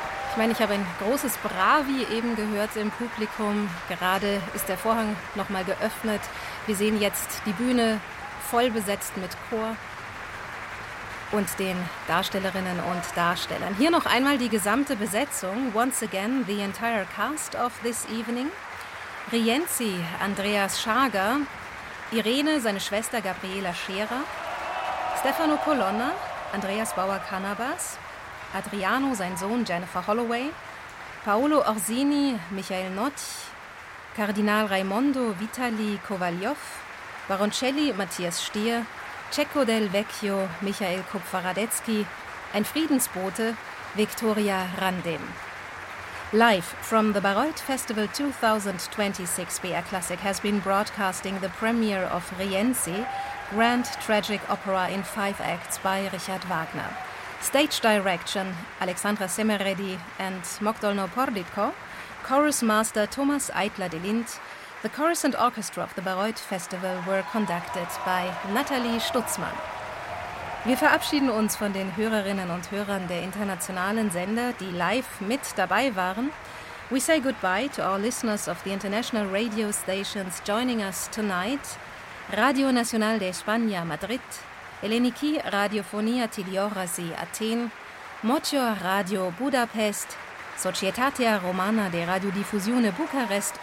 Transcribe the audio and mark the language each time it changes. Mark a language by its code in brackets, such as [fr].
[de] Ich meine, ich habe ein großes Bravi eben gehört im Publikum. Gerade ist der Vorhang nochmal geöffnet. Wir sehen jetzt die Bühne voll besetzt mit Chor und den Darstellerinnen und Darstellern. Hier noch einmal die gesamte Besetzung. [en] Once again, the entire cast of this evening. [de] Rienzi, Andreas Schager, Irene, seine Schwester Gabriela Scherer, Stefano Colonna, Andreas Bauer-Cannabas, Adriano, sein Sohn Jennifer Holloway, Paolo Orsini, Michael Notch, Kardinal Raimondo, Vitali Kovaljov, Baroncelli, Matthias Stier, Cecco del Vecchio, Michael Kupfer-Radetzky, ein Friedensbote, Victoria Randem. [en] Live from the Bayreuth Festival 2026, BR Classic has been broadcasting the premiere of Rienzi, Grand Tragic Opera in 5 Acts by Richard Wagner. Stage Direction, Alexandra Semeredi and Mokdolno Porditko, Chorus Master Thomas Eitler-Delint, the Chorus and Orchestra of the Bayreuth Festival were conducted by Nathalie Stutzmann. [de] Wir verabschieden uns von den Hörerinnen und Hörern der internationalen Sender, die live mit dabei waren. [en] We say goodbye to our listeners of the international radio stations joining us tonight. [de] Radio Nacional de España, Madrid. Eleniki Radiofonia Tiliorasi, Athen. Mocho Radio Budapest. Societatea Romana de Radiodiffusione, Bukarest.